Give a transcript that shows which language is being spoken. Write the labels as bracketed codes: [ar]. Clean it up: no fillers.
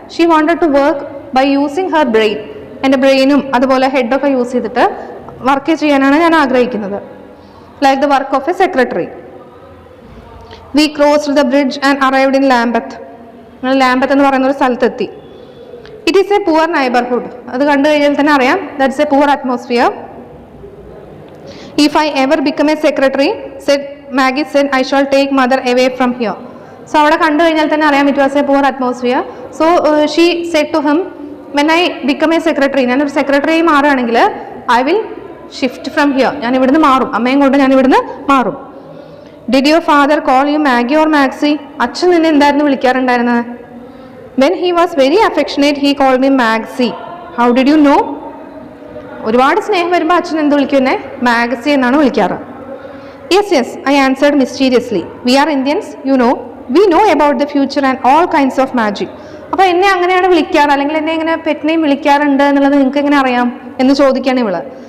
[en] She wanted to work by using her brain. [ml] എൻ്റെ ബ്രെയിനും അതുപോലെ ഹെഡൊക്കെ use ചെയ്തിട്ട് വർക്ക് ചെയ്യാനാണ് ഞാൻ ആഗ്രഹിക്കുന്നത്. [en] Like the work of a secretary. We crossed the bridge and arrived in Lambeth. [ml] ഞങ്ങൾ ലാംബത്ത് എന്ന് പറയുന്ന ഒരു സ്ഥലത്തെത്തി. [en] It is a poor neighbourhood. [ml] അത് കണ്ടു കഴിഞ്ഞാൽ തന്നെ അറിയാം [en] That's a poor atmosphere. If I ever become a secretary, said Maggie said, I shall take mother away from here. So [ml] അവിടെ കണ്ടു കഴിഞ്ഞാൽ തന്നെ അറിയാം [en] it was a poor atmosphere. So she said to him, when I become a secretary, [ml] ഞാനൊരു secretary മാറുകയാണെങ്കിൽ [en] I will shift from here. [ml] ഞാൻ ഇവിടുന്ന് മാറും, അമ്മയും കൊണ്ട് ഞാൻ ഇവിടുന്ന് മാറും. [en] Did your father call you Maggie or Maxie? [ml] അച്ഛൻ നിന്നെ എന്തായിരുന്നു വിളിക്കാറുണ്ടായിരുന്നത്? [en] When he was very affectionate, he called me Maxie. How did you know? [ml] ഒരുപാട് സ്നേഹം വരുമ്പോൾ അച്ഛൻ എന്ത് വിളിക്കുന്നേ? മാഗസി എന്നാണ് വിളിക്കാറ്. [en] Yes yes, I answered mysteriously. We are Indians, you know, we know about the future and all kinds of magic. [ml] അപ്പോൾ എന്നെ അങ്ങനെയാണ് വിളിക്കാറ്, അല്ലെങ്കിൽ എന്നെ ഇങ്ങനെ പെറ്റ് നെയിം വിളിക്കാറുണ്ട് എന്നുള്ളത് നിങ്ങൾക്ക് എങ്ങനെ അറിയാം എന്ന് ചോദിക്കുകയാണ് ഇവള്.